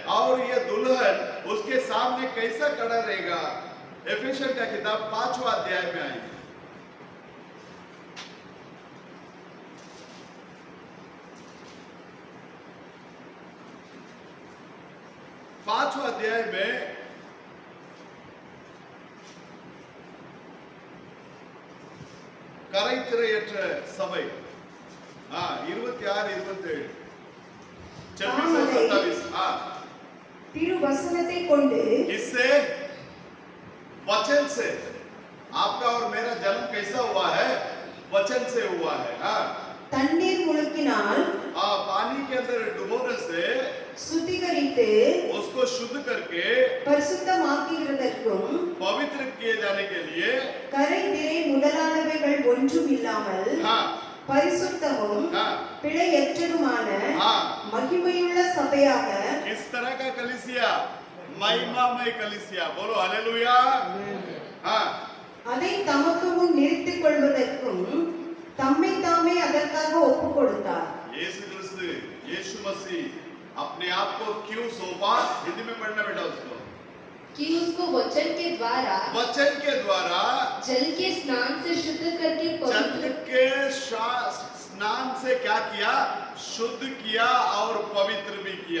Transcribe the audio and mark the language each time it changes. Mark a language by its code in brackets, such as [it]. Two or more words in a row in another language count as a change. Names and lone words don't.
[hi] और ये दुल्हन उसके सामने कैसा खड़ा रहेगा। एफेसियन का किताब 5वां अध्याय में आई, 5वां अध्याय में [ta] கரைத்திரையற்ற சபை [hi] 26 27 26 [ta] திருவசனத்தை கொண்டு [hi] इससे वचन से आपका और मेरा जन्म कैसा हुआ है, वचन से हुआ है। [ta] தண்ணீர் முழுக்கினால் [hi] पानी के अंदर डुबोने से [ta] சுத்திகரித்து [hi] उसको शुद्ध करके [ta] பரிசுத்தமாக்குகிறதற்கும் [hi] पवित्र किए जाने के लिए [ta] கரை திரை முதலானவைகள் ஒன்றும் இல்லாமல் பரிசுத்தமும் பிழையற்றதுமான மகிமையுள்ள சபையாக [hi] किस तरह का कलीसिया, महिमामय कलीसिया। बोलो हालेलुया। [ta] அதை தமக்கு முன் நிறுத்திக் கொள்வதற்கும் தம்மை தாமே அதற்காக ஒப்புக் கொடுத்தார்। [hi] यीशु क्रिस्त, यीशु मसीह अपने आप को क्यों सौंपा? हिंदी में पढ़ना बेटा उसको, कि उसको वचन के द्वारा जल के स्नान से शुद्ध करके जल के स्नान से क्या किया, शुद्ध किया और पवित्र भी किया।